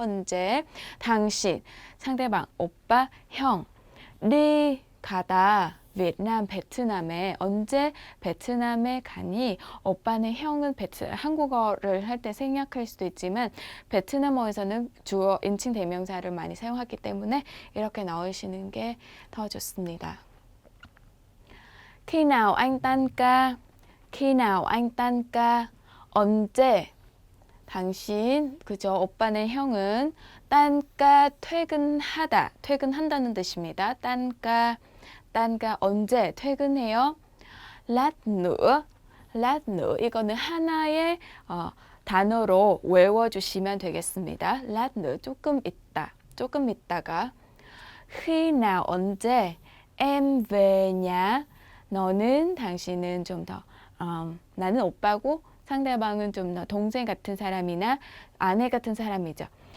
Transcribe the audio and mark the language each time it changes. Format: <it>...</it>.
<ko>언제 당신 상대방 오빠 형 đi 가다 베트남 베트남에 언제 베트남에 가니 오빠는 형은 한국어를 할 때 생략할 수도 있지만 베트남어에서는 주어 인칭 대명사를 많이 사용하기 때문에 이렇게 넣으시는 게 더 좋습니다.</ko> <vi>khi nào anh tan ca khi nào anh tan ca</vi> <ko>언제 당신 그죠 오빠는 형은 딴까 퇴근한다는 뜻입니다. 딴까 언제 퇴근해요? lát nữa 이거는 하나의 단어로 외워주시면 되겠습니다. lát nữa 조금 있다가 khi nào 언제</ko> <vi>em về nhà</vi> <ko>너는 당신은 좀 더 나는 오빠고 상대방은 좀 더 동생 같은 사람이나 아내 같은 사람이죠.</ko>